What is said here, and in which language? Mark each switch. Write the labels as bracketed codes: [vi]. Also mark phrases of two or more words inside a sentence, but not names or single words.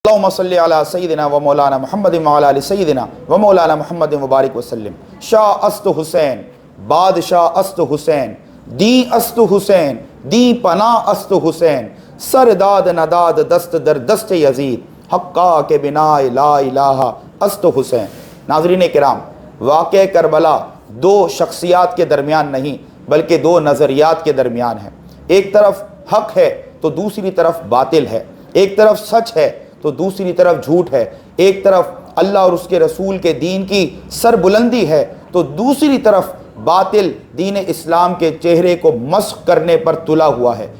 [ar] اللہم صلی علی سیدنا و مولانا محمد وعلی آل سیدنا و مولانا محمد مبارک وسلم۔ [fa] شاہ است حسین، بادشاہ است حسین، دین است حسین، دین پناہ است حسین، سرداد نداد دست در دست یزید، حقا کے بنا لا الہ است حسین۔ [ur] ناظرین کرام، واقعہ کربلا دو شخصیات کے درمیان نہیں بلکہ دو نظریات کے درمیان ہے۔ ایک طرف حق ہے تو دوسری طرف باطل ہے، ایک طرف سچ ہے تو دوسری طرف جھوٹ ہے، ایک طرف اللہ اور اس کے رسول کے دین کی سربلندی ہے تو دوسری طرف باطل دین اسلام کے چہرے کو مسخ کرنے پر تلا ہوا ہے۔